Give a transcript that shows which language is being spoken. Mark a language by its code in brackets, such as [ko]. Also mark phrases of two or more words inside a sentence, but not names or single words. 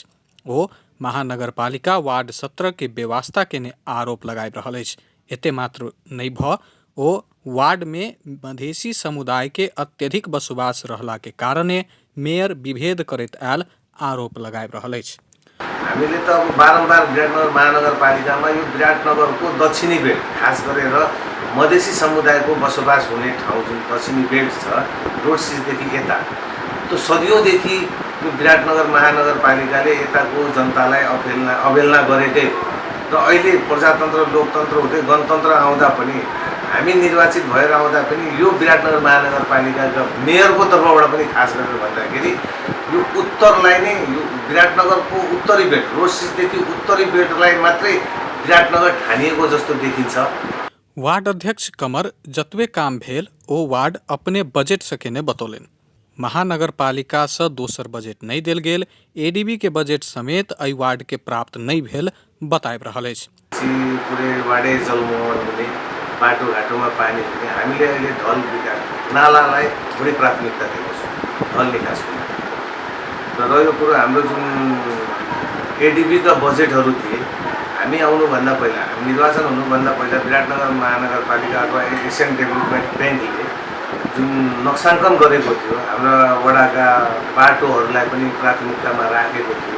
[mai] ओ महानगरपालिका वार्ड 17 के बेवास्ता केने आरोप लगाबि रहल अछि। एते मात्र नहीं भऽ ओ वार्ड में मधेसी समुदाय के अत्यधिक बसोबास रहला के कारणे मेयर विभेद करैत आयल आरोप लगाबि रहल अछि। [ne] हामीले त अब बारम्बार विराटनगर महानगरपालिकामा यो विराटनगरको दक्षिणी बेल्ट, खास गरेर मधेसी समुदायको बसोबास हुने ठाउँ जुन दक्षिणी बेल्ट छ, रोड सिजदेखि यता, त्यो सदियौँदेखि यो विराटनगर महानगरपालिकाले यताको जनतालाई अवहेलना गरेकै हो। र अहिले प्रजातन्त्र लोकतन्त्र हुँदै गणतन्त्र आउँदा पनि, हामी निर्वाचित भएर आउँदा पनि यो विराटनगर महानगरपालिकाका मेयरको तर्फबाट पनि खास गरेर भन्दाखेरि यो उत्तरलाई नै, यो विराटनगरको उत्तरी बेल्ट, रोड सिजदेखि उत्तरी बेल्टलाई मात्रै विराटनगर ठानिएको जस्तो देखिन्छ। [mai] वार्ड अध्यक्ष कमर जतबे काम भेल ओ वार्ड अपने बजट से केने बतौलनि। महानगरपालिका से दोसर बजट नहीं देल गेल, एडीबी के बजट समेत एहि वार्ड के प्राप्त नहीं भेल बताबि रहल अछि। [ne] पुरै वार्डै जलमग्न हुने, बाटोघाटोमा पानी हुने, हामीले अहिले ढल विकास, नालालाई बढी प्राथमिकता दिएको छौँ, ढल निकासको लागि। र रह्यो कुरो हाम्रो जुन एडीबीका बजेटहरू थिए, हामी आउनुभन्दा पहिला, निर्वाचन हुनुभन्दा पहिला विराटनगर महानगरपालिका अथवा एसियन डेभलपमेन्ट ब्याङ्कले जुन नक्साङ्कन गरेको थियो, हाम्रा वडाका बाटोहरूलाई पनि प्राथमिकतामा राखेको थियो।